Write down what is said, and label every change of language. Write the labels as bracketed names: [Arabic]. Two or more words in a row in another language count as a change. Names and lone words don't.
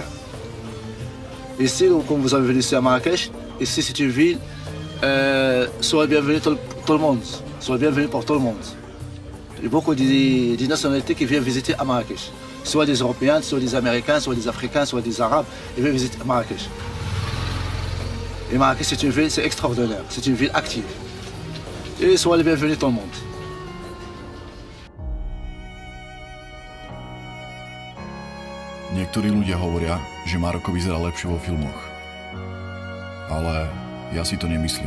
[French] Ici, comme vous avez vu ici à Marrakech, ici c'est une ville, soyez bienvenus tout le monde, soyez bienvenus pour tout le monde. Il y a beaucoup de nationalités qui viennent visiter à Marrakech. Soit des Européens, soit des Américains, soit des Africains, soit des Arabes, ils viennent visiter Marrakech. Et Marrakech, c'est une ville, c'est extraordinaire, c'est une ville active. Et soyez les bienvenus tout le monde. [Slovak] Niektorí ľudia hovoria, že Maroko vyzerá lepšie vo filmoch. Ale ja si to nemyslím.